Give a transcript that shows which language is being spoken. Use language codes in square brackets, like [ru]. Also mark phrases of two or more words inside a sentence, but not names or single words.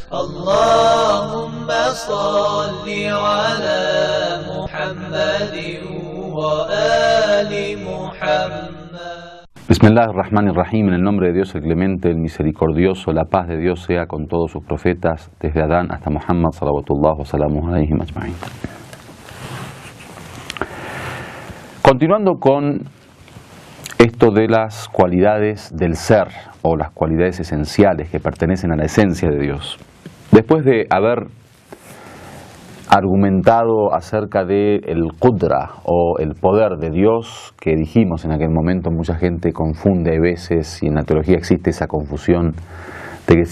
[ar] اللهم صل على محمد وآل محمد. بسم الله الرحمن الرحيم, [es] en el nombre de Dios el Clemente, el Misericordioso, la paz de Dios sea con todos sus profetas, desde Adán hasta Muhammad, [ar] صلوات الله وسلامه عليه أجمعين. [es] Continuando con esto de las cualidades del ser, o las cualidades esenciales que pertenecen a la esencia de Dios. Después de haber argumentado acerca del Qudra o el poder de Dios, que dijimos en aquel momento, mucha gente confunde a veces, y en la teología existe esa confusión de que